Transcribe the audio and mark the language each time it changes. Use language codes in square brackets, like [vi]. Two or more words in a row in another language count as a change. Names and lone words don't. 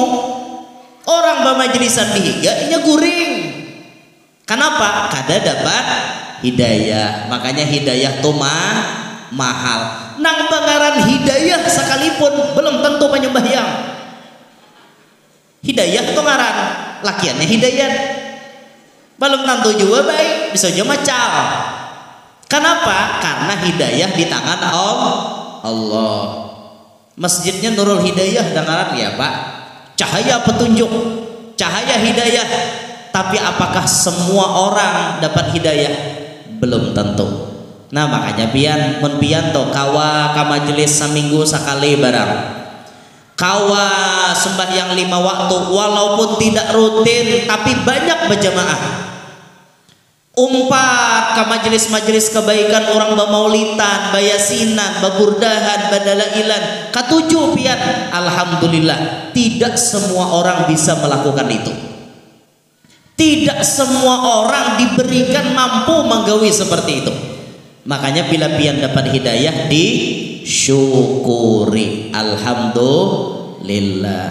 [bjn] Orang bamajelisan bihiga inya guring. Kenapa? Kada dapat hidayah. Makanya hidayah tuh mahal. Nang bangaran hidayah sekalipun belum tentu penyembahyang. Hidayah tuh ngaran, lakiannya hidayah. Belum tentu juga baik, bisa aja macal. [id] Kenapa? Karena hidayah di tangan Allah. [bjn] Masjidnya Nurul Hidayah dengaran ya Pak. [id] Cahaya petunjuk, cahaya hidayah. Tapi apakah semua orang dapat hidayah? Belum tentu. [bjn] Nah makanya pian mun pian to kawa ka majelis seminggu sekali barang. kawa sembahyang 5 waktu [id] walaupun tidak rutin tapi banyak berjamaah, [bjn] umpat ke majelis-majelis kebaikan orang bamaulitan, bayasinan, baburdahan, badalailan, katujuh pian. [id] Alhamdulillah, tidak semua orang bisa melakukan itu. Tidak semua orang diberikan mampu menggawi seperti itu. [bjn] Makanya bila pian dapat hidayah disyukuri, alhamdulillah.